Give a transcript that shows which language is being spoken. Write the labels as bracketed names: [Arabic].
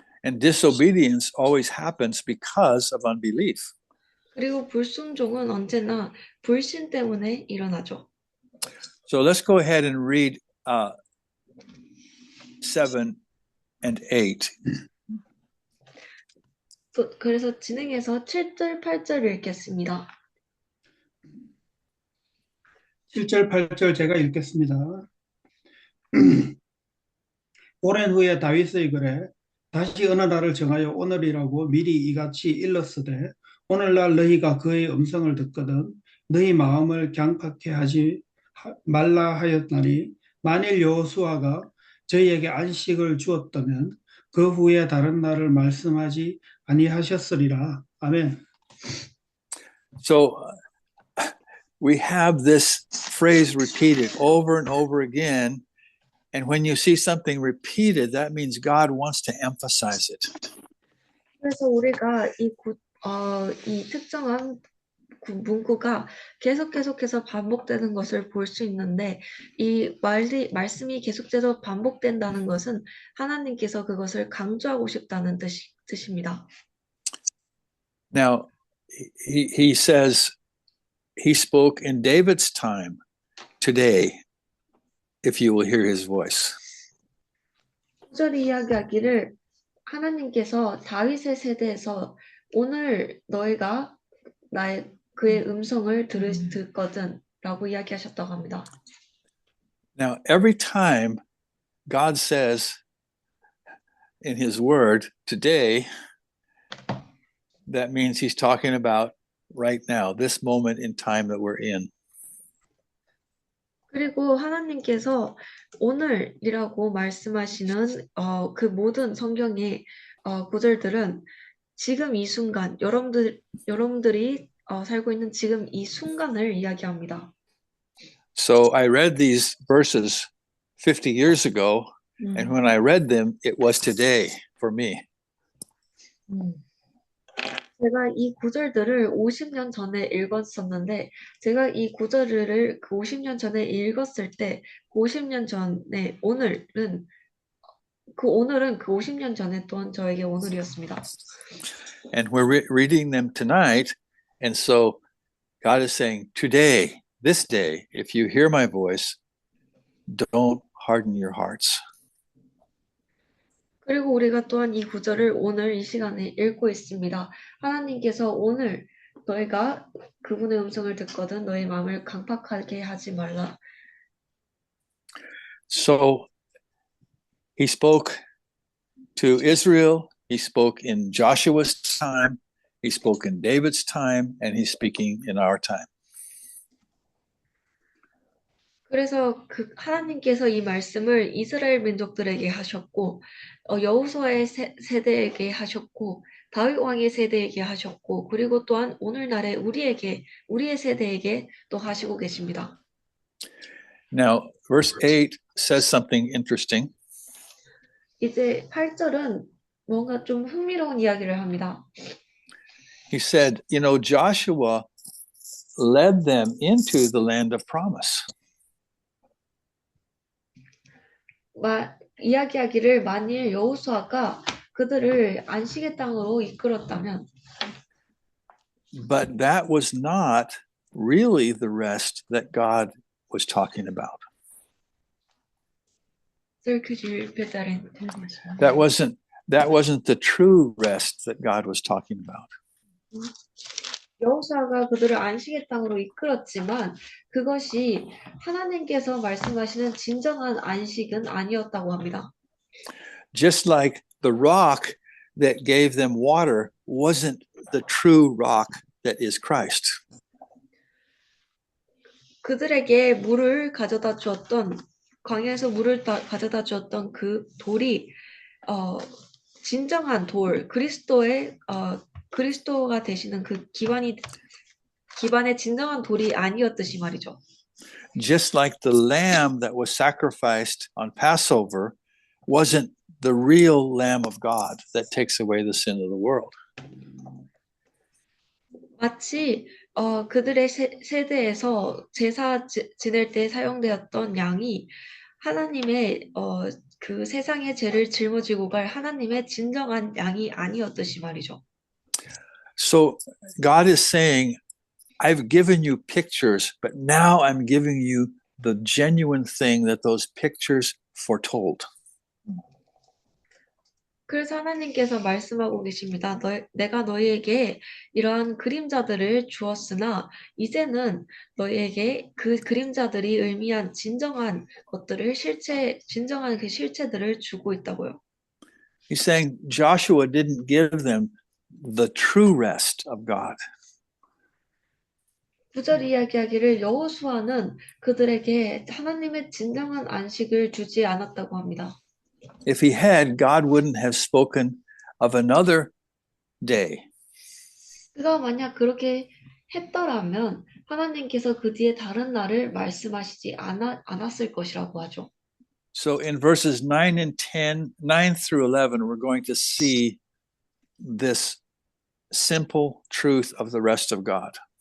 [English] And disobedience always happens because of unbelief. [Korean] 그리고 불순종은 언제나 불신 때문에 일어나죠. [English] So let's go ahead and read 7 and 8. [Korean] 그래서 진행해서 7절, 8절을 읽겠습니다. 7절 8절 제가 읽겠습니다. 오랜 후에 다윗의 글에 다시 어느 날을 정하여 오늘이라고 미리 이같이 일렀으되 오늘날 너희가 그의 음성을 듣거든 너희 마음을 강팍해 하지 말라 하였나니 만일 여호수아가 저희에게 안식을 주었다면 그 후에 다른 날을 말씀하지 아니하셨으리라. 아멘. [English] So we have this phrase repeated over and over again. And when you see something repeated, that means God wants to emphasize it. [Korean] 그래서 우리가 이 특정한 문구가 계속해서 반복되는 것을 볼 수 있는데 이 말씀이 계속해서 반복된다는 것은 하나님께서 그것을 강조하고 싶다는 뜻입니다. [English] Now, he says he spoke in David's time today, if you will hear his voice. [Korean] 구절이 이야기하기를 하나님께서 다윗의 세대에서 오늘 너희가 그의 음성을 듣거든 라고 이야기하셨다고 합니다. [English] Now, every time God says in his word today, that means he's talking about right now, this moment in time that we're in. [Korean] 그리고 하나님께서 오늘이라고 말씀하시는 그 모든 성경의 구절들은 지금 이 순간, 여러분들이 살고 있는 지금 이 순간을 이야기합니다. [English] So I read these verses 50 years ago, and when I read them, it was today for me. [Korean] 제가 이 구절들을 50년 전에 읽었었는데 제가 이 구절을 그 50년 전에 읽었을 때 그 50년 전에 오늘은 그 50년 전에 또한 저에게 오늘이었습니다. [English] And we're reading them tonight, and so God is saying, today, this day, if you hear my voice, don't harden your hearts. [Korean] 그리고 우리가 또한 이 구절을 오늘 이 시간에 읽고 있습니다. 하나님께서 오늘 너희가 그분의 음성을 듣거든 너희 마음을 강팍하게 하지 말라. [English] So he spoke to Israel, he spoke in Joshua's time, he spoke in David's time, and he's speaking in our time. [Korean] 그래서 하나님께서 이 말씀을 이스라엘 민족들에게 하셨고 여호수아의 세대에게 하셨고 다윗 왕의 세대에게 하셨고 그리고 또한 오늘날의 우리의 세대에게 또 하시고 계십니다. [English] Now, verse 8 says something interesting. [Korean] 이제 8절은 뭔가 좀 흥미로운 이야기를 합니다. [English] He said, you know, Joshua led them into the land of promise. [Korean] 이야기하기를 만일 여호수아가 그들을 안식의 땅으로 이끌었다면 [English] But that was not really the rest that God was talking about. Sir, could you repeat that in English? That wasn't the true rest that God was talking about. [Korean] 여호수아가 그들을 안식의 땅으로 이끌었지만 그것이 하나님께서 말씀하시는 진정한 안식은 아니었다고 합니다. [English] Just like the rock that gave them water wasn't the true rock that is Christ. [Korean] 그들에게 물을 가져다 주었던 광야에서 물을 가져다 주었던 그 돌이 진정한 돌 그리스도가 되시는 그 기반의 진정한 돌이 아니었듯이 말이죠. [English] Just like the lamb that was sacrificed on Passover wasn't the real Lamb of God that takes away the sin of the world. [Korean] 마치 그들의 세대에서 제사 지낼 때 사용되었던 양이 하나님의 그 세상의 죄를 짊어지고 갈 하나님의 진정한 양이 아니었듯이 말이죠. [English] So God is saying, I've given you pictures, but now I'm giving you the genuine thing that those pictures foretold. [Korean] 그래서 하나님께서 말씀하고 계십니다. 내가 너희에게 이러한 그림자들을 주었으나 이제는 너희에게 그 그림자들이 의미한 진정한 것들을 진정한 그 실체들을 주고 있다고요. [English] He's saying Joshua didn't give them the true rest of God. [Korean] 9절 이야기하기를 여호수아는 그들에게 하나님의 진정한 안식을 주지 않았다고 합니다. [English] If he had, God wouldn't have spoken of another day. [Korean] 그가 만약 그렇게 했더라면 하나님께서 그 뒤에 다른 날을 말씀하시지 않았을 것이라고 하죠. [English] So in verses 9 and 10, 9 through 11, we're going to see this simple truth of the rest of God.